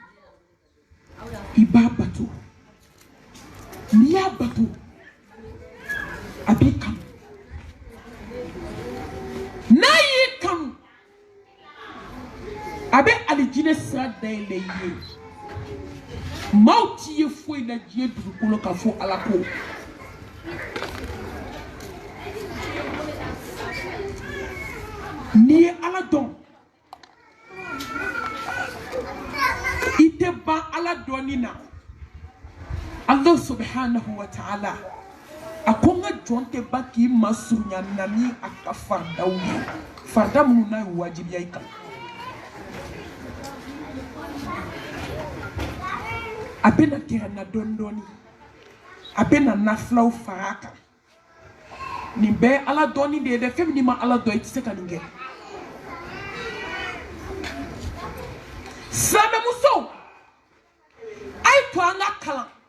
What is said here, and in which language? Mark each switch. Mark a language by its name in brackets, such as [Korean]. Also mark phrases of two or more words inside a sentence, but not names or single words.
[Bambara] i b'a bato n'i y'a bato a b'i kanu n'a y'i kanu a bɛ alijinɛ sira dayɛlɛ i ye maaw t'i ye foyi la diɲɛ dugukolo ka fɔ ala ko n'i ye ala dɔn i tɛ ban ala dɔnni na [Arabic] الله سبحانه وتعالى [Bambara] a ko n ka jɔn tɛ ban k'i masurunya na ni a ka faridaw ye farida minnu n'a ye wajibiya i kan a bɛna kɛra na dɔɔni dɔɔni a bɛna nafilaw fara a kan nin bɛɛ ye ala dɔɔni de ye dɛ fɛn min n'i ma ala dɔn i tɛ se ka nin kɛ silamɛmusow a ye to an ka kalan